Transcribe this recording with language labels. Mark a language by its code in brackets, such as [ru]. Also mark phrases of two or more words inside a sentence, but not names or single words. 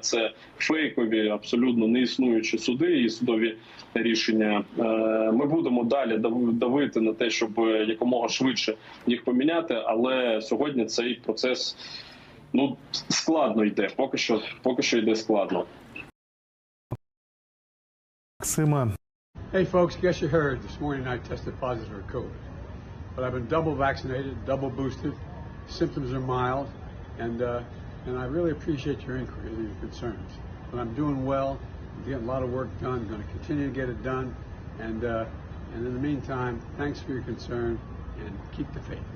[uk] Це фейкові, абсолютно неіснуючі суди і судові рішення. Ми будемо далі давити на те, щоб якомога швидше їх поміняти, але сьогодні цей процес складно йде. Поки що йде складно. Максима. [en] Hey folks, guess you heard this morning I tested positive for COVID. But I've been double vaccinated, double boosted. Symptoms are mild, and I really appreciate your inquiry and your concerns. But I'm doing well. I'm getting a lot of work done. I'm going to continue to get it done. And in the meantime, thanks for your concern and keep the faith.